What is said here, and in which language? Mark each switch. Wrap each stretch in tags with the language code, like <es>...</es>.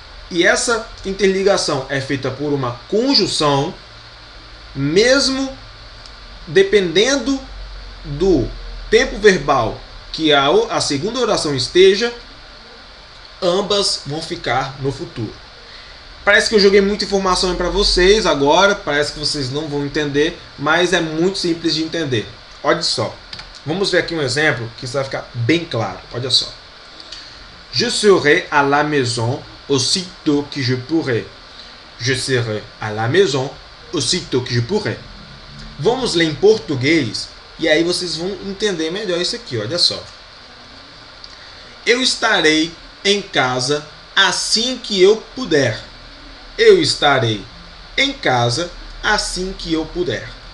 <pt>E essa interligação é feita por uma conjunção, mesmo dependendo do tempo verbal que a segunda oração esteja, ambas vão ficar no futuro. Parece que eu joguei muita informação para vocês agora, parece que vocês não vão entender, mas é muito simples de entender. Olha só, vamos ver aqui um exemplo que isso vai ficar bem claro. Olha só.</pt> <fr>Je serai à la maison aussitôt que je pourrai. Je serai à la maison aussitôt que je pourrai.</fr> <pt>Vamos ler em português e aí vocês vão entender melhor isso aqui. Olha só. Eu estarei em casa assim que eu puder. Eu estarei em casa assim que eu puder.</pt>